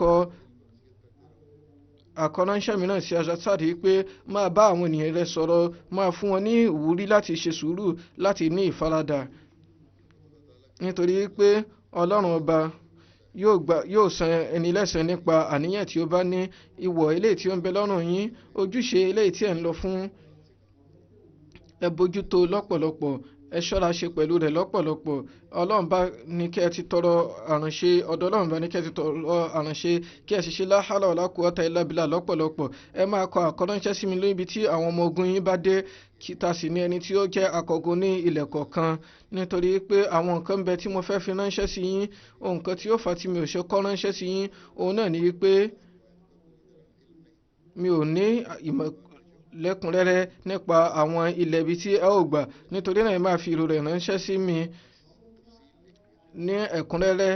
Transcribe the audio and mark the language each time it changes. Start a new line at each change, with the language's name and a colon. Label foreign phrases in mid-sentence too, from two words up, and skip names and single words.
Yoruba: Hazrat Umar tó kọ àkọ́ránṣẹ́ mìíràn sí Hazrat pé máa bá àwọn ènìyàn rẹ sọ̀rọ̀, máa fún wọn ní ìwúrí láti ṣe sùúrù, láti ní ìfaradà, nítorí pé Ọlọ́run ọba yóò san ẹni lẹ́san nípa àníyàn tí ó bá ní. Ìwọ̀ eléyìí tí ó ń bẹ lọ́rùn yín, ojúṣe eléyìí tí ẹ̀ ń lọ fún, ẹ bójútó lọ́pọ̀lọpọ̀, ẹ ṣọ́ra ṣe pẹ̀lú rẹ̀ lọ́pọ̀lọpọ̀. Ọlọ́run bá ní kí ẹ ti tọrọ àránṣe, ọ̀dọ̀ Ọlọ́run bá ní kí ẹ ti tọrọ àránṣe, kí ẹ sì ṣe
Arabic: لا حول ولا قوة إلا بالله
Yoruba: lọ́pọ̀lọpọ̀. Ẹ máa kọ àkọ́ránṣẹ́ sí mi níbi tí àwọn ọmọ ogun yín bá dé, kí ta sì ní ẹni tí ó jẹ́ akọgun ní ilẹ̀ kọ̀ọ̀kan, nítorí pé àwọn nǹkan ń bẹ tí mo fẹ́ fi ránṣẹ́ sí yín. Ohun kan tí ó fà tí mi ò ṣe kọ ránṣẹ́ sí yín, òun náà ni wípé mi ò ní ìmọ̀ lẹ́kùnrẹ́rẹ́ nípa àwọn ilẹ̀ ibi tí ẹ ó gbà, nítorí náà ẹ máa fi ìrò rẹ̀ ránṣẹ́ sí mi ní ẹ̀kúnrẹ́rẹ́.